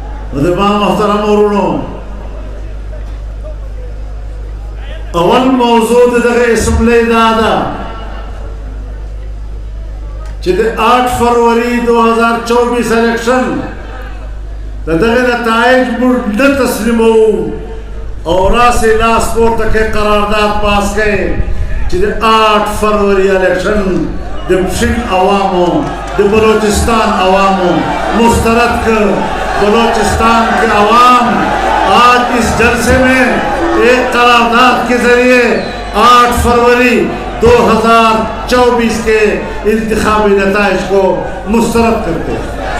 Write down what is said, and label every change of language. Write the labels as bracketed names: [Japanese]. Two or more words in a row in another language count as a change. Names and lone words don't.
[Pashto] مدرمان محترم ورونو اول موضوع دغه اسمبلی دادا چې د 8 فروری 2024 الیکشن دغه نتائج موږ نه تسلیمو اور راسه لاس پورته کې قرارداد پاس کړي چې د 8 فروری الیکشن د پشن عوامو د بلوچستان عوامو مسترد کر [Urdu] بلوچستان کے عوام آج اس جلسے میں ایک قرارداد کے ذریعے 8 فروری 2024 کے انتخابی نتائج کو مسترد کرتے ہیں.